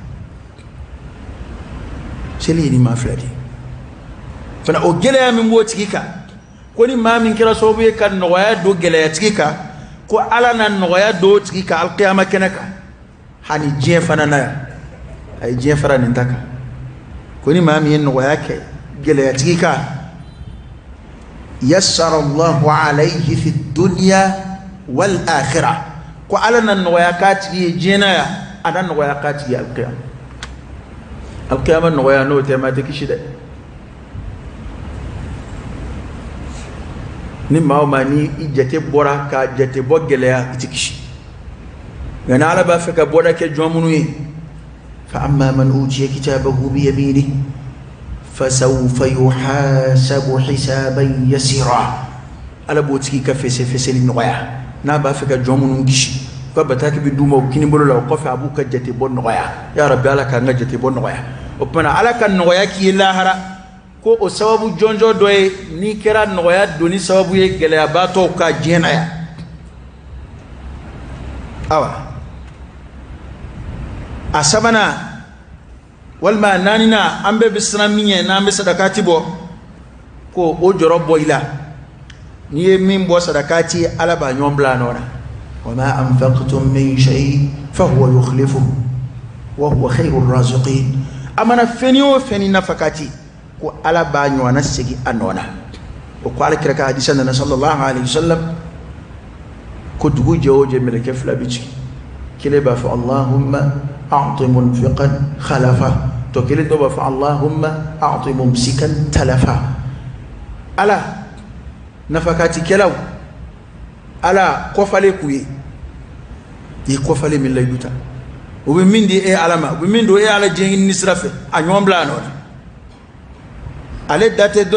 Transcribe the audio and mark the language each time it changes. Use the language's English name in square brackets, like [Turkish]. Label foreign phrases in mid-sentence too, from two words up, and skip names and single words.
[Bambara] seli ye ni maa fila de ye fana o gɛlɛya min b'o tigi kan ko ni maa min kɛra sababu ye ka nɔgɔya don gɛlɛyatigi kan ko ala na nɔgɔya don o tigi kan alikiyama kɛnɛ kan hani diɲɛ fana na yan a ye diɲɛ fara nin ta kan ko ni maa min ye nɔgɔya kɛ gɛlɛyatigi kan [Arabic] يسر الله عليه في الدنيا والآخرة [Bambara] ko ala na nɔgɔya k'a tigi ye diɲɛ na yan a na nɔgɔya k'a tigi ye alikiyama nɔgɔya n'o tɛ maa tɛ kisi dɛ ni maa o maa ni i jate bɔra ka jate bɔ gɛlɛya i tɛ kisi nka ni ala b'a fɛ ka bɔda kɛ jɔn minnu ye fa [Arabic] أما من أوتي كتابه بيمينه فسوف يحاسب حسابا يسيرا [Bambara] ala b'o tigi ka fɛsɛfɛsɛli nɔgɔya n'a b'a fɛ ka jɔn minnu kisi u ka bataki bɛ d'u ma u kini bolo la o kɔfɛ a b'u ka jate bɔ nɔgɔya [Arabic] يا رب [Bambara] ala k'an ka jate bɔ nɔgɔya o tumana ala ka nɔgɔya k'i ye lahara ko o sababu jɔnjɔ dɔ ye n'i kɛra nɔgɔya doni sababu ye gɛlɛyabaatɔw ka diɲɛ na yan awa a sabanan walima a naaninan an bɛɛ bɛ siran min ɲɛ n'an bɛ sadakati bɔ ko o jɔrɔ bɔ i la n'i ye min bɔ sadakati ala b'a ɲɔgɔn bila a nɔ na [Arabic] وما أنفقتم من شيء فهو يخلفه وهو خير الرازقين [Bambara] a mana fɛn o fɛn nafakati ko ala b'a ɲɔgɔnna segin a nɔ na o ko ala kira ka hadisa nana [Arabic] صلى الله عليه وسلم [Bambara] ko dugu jɛ o jɛ mɛlɛkɛ fila bɛ ci kelen b'a fɔ [Arabic] اللهم أعط منفقا خلفا [Bambara] to kelen dɔ b'a fɔ [Arabic] اللهم أعط ممسكا تلفا [Bambara] ala nafakatikɛlaw ala kɔfale k'u ye i kɔfale min layidu ta u bɛ min di e ala ma u bɛ min don e ala diɲɛ ɲini sira fɛ a ɲɔgɔn bila a nɔ na ale da tɛ dɔ